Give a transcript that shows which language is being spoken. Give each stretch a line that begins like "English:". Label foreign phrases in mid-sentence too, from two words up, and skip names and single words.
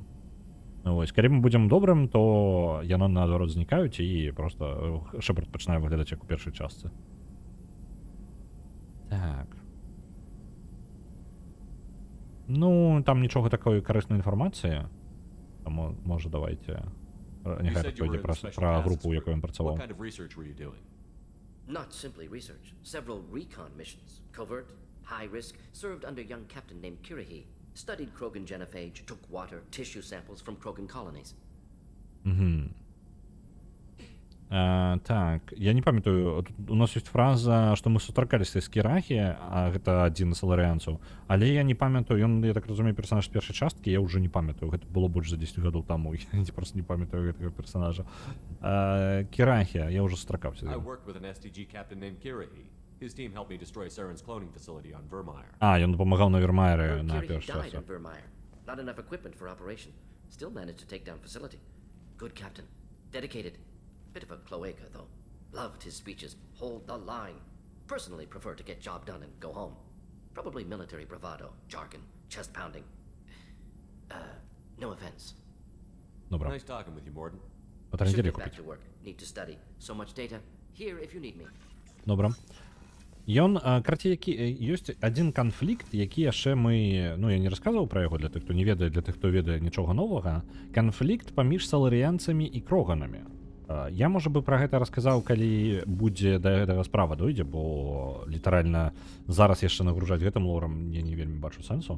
Belarusian: Вось, калі мы будзем добрым, то яны наадварот знікаюць і просто Шэпард пачынае выглядаць як у першай частцы. Так. Ну, там нічога такой карыснай інфармацыі. Таму, можа, давайте... Нехай пойдзе пра групу, у якой ён працаваў.
English: Not simply research. Several recon missions. Covert, high risk, served under a young captain named Kirihi. Studied Krogan genophage, took water, tissue samples from Krogan colonies.
Belarusian: Так, я не памятаю, у нас ёсць фраза, што мы сустракаліся з Кірахі, а гэта адзін з саларыянцаў, але я не памятаю, ён, я так разумею, персонаж з першай часткі, я ўжо не памятаю, гэта было больш за 10 гадоў таму, я просто не памятаю гэтага персонажа. Кірахі, я ўжо сустракаўся з ім. Ён дапамагаў на Вермайеры на першай частцы.
English: Not enough equipment for operation. Still managed to take down facility. Good captain. Dedicated. Bit of a cloaca, though. Loved his speeches. Hold the line. Personally prefer to get job done and go home. Probably military bravado, jargon, chest pounding. No offense.
Belarusian: Добра.
English: Nice talking with you, Morden. Should get back to work. Need to study. So much data. Here if you need me.
Belarusian: Добра. Ён, карці, ёсць адзін канфлікт, які яшчэ мы, ну, я не расказваў пра яго для тых, хто не ведае, для тых, хто ведае нічога новага. Канфлікт паміж саларыянцамі і кроганамі. Я, можа бы, пра гэта расказаў, калі будзе да гэтага справа дойдзе, бо літаральна зараз яшчэ нагружаць гэтым лорам я не вельмі бачу сэнсу.